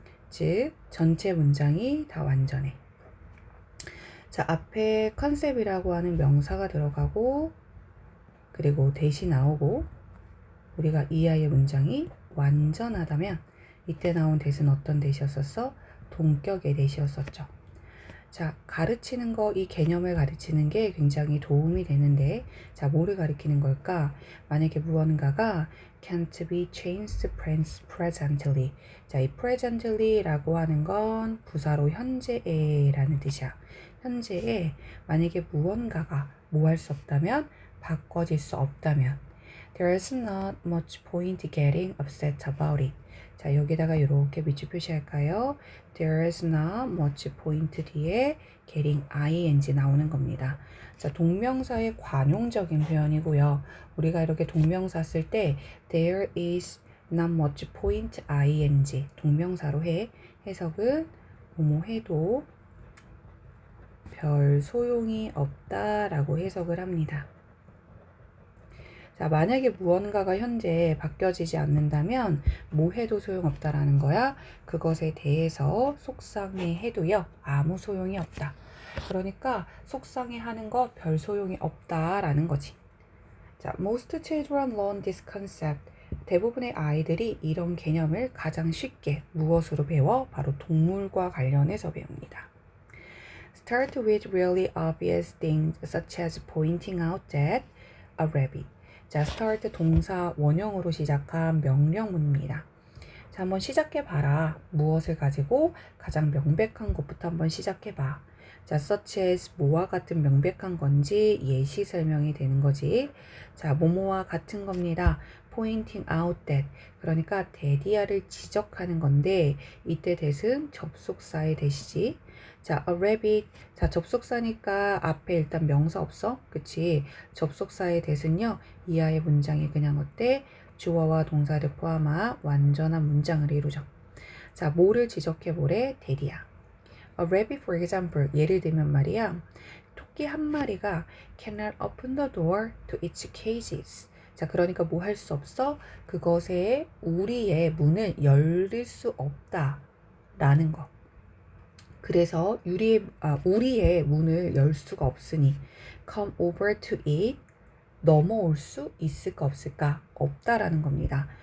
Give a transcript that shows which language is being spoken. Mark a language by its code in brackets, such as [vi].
[ko] 즉 전체 문장이 다 완전해. 자, 앞에 컨셉이라고 하는 명사가 들어가고 그리고 대시 나오고 우리가 이 아이의 문장이 완전하다면 이때 나온 대시는 어떤 대시였었어? 동격의 대시였었죠. 자, 가르치는 거, 이 개념을 가르치는 게 굉장히 도움이 되는데, 자, 뭐를 가르치는 걸까? 만약에 무언가가 [en] can't be changed presently. [ko] 자, 이 presently라고 하는 건 부사로 현재에라는 뜻이야. 현재에 만약에 무언가가 뭐 할 수 없다면, 바꿔질 수 없다면, [en] there's not much point getting upset about it. [ko] 자, 여기다가 이렇게 밑줄 표시할까요? [en] There's not much point [ko] 뒤에 [en] getting ing [ko] 나오는 겁니다. 자, 동명사의 관용적인 표현이고요. 우리가 이렇게 동명사 쓸 때 [en] there is not much point ing [ko] 동명사로 해. 해석은 뭐뭐 해도 별 소용이 없다라고 해석을 합니다. 자, 만약에 무언가가 현재 바뀌어지지 않는다면 뭐 해도 소용없다라는 거야. 그것에 대해서 속상해해도요. 아무 소용이 없다. 그러니까 속상해하는 거 별 소용이 없다라는 거지. [en] 자, most children learn this concept. [ko] 대부분의 아이들이 이런 개념을 가장 쉽게 무엇으로 배워? 바로 동물과 관련해서 배웁니다. [en] Start with really obvious things such as pointing out that a rabbit. [ko] 자, start 동사 원형으로 시작한 명령문입니다. 자, 한번 시작해봐라. 무엇을 가지고 가장 명백한 것부터 한번 시작해봐. 자, such as 뭐와 같은 명백한 건지 예시 설명이 되는 거지. 자, 뭐뭐와 같은 겁니다. [en] pointing out that. [ko] 그러니까 대디아를 지적하는 건데 이때 that은 접속사의 that이지. [en] 자, a rabbit. [ko] 자, 접속사니까 앞에 일단 명사 없어? 그치? 접속사의 that은요. 이하의 문장이 그냥 어때? 주어와 동사를 포함한 완전한 문장을 이루죠. 자, 뭐를 지적해보래? 대리야. [en] A rabbit, for example. [ko] 예를 들면 말이야. 토끼 한 마리가 [en] cannot open the door to its cages. [ko] 자, 그러니까 뭐 할 수 없어? 그것에 우리의 문을 열릴 수 없다. 라는 거. 그래서 우리의 문을 열 수가 없으니 [en] come over to it. [ko] 넘어올 수 있을까 없을까? 없다라는 겁니다.